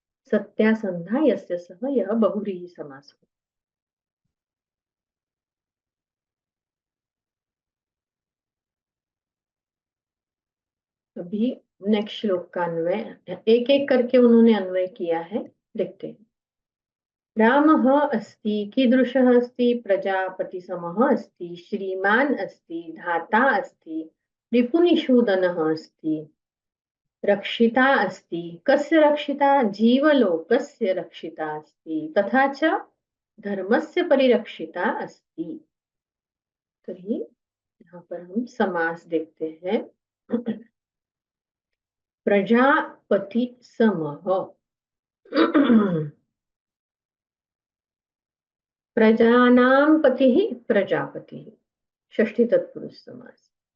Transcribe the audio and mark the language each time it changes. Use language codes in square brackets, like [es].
[sa] सत्यासंधा यस्य सह, [hi] यह बहुव्रीहि समास हुआ। अभी नेक्स्ट श्लोक का अन्वय एक एक करके उन्होंने अन्वय किया है, देखते हैं। [sa] रामः अस्ति, कीदृशः अस्ति, प्रजापतिसमः अस्ति, श्रीमान् अस्ति, धाता अस्ति, रिपुनिषूदनः अस्ति, रक्षिता अस्ति। कस्य रक्षिता? जीवलोकस्य रक्षिता अस्ति, तथा च धर्मस्य परिरक्षिता अस्ति। [hi] तर्हि यहाँ पर हम समास देखते हैं। [sa] प्रजापति समः प्रजानां पतिः प्रजापतिः, षष्ठी तत्पुरुष समास।